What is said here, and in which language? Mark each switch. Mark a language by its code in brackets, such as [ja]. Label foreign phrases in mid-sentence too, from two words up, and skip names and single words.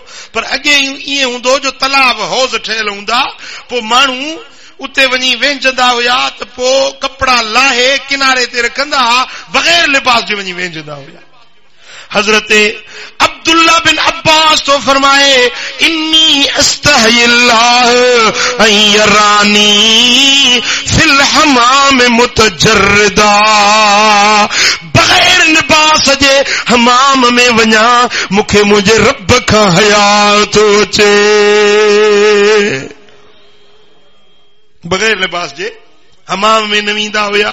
[sd] पर अॻे ईअं हूंदो जो तलाब हौज़ ठहियल हूंदा पोइ माण्हू उते वञी वेंचंदा हुया त पोइ कपड़ा लाहे किनारे ते रखंदा हा बग़ैर लिबास जे वञी वेंचंदा हुया। हजरत अब्दुल्ला बिन अब्बास तो फरमाए [ar] إني أستحيي الله أن يراني في الحمام متجردا. [sd] बग़ैर लिबास जे हमाम में वञा मूंखे मुंहिंजे रब खां हया थो अचे। बग़ैर लिबास जे हमाम में न वेंदा हुया।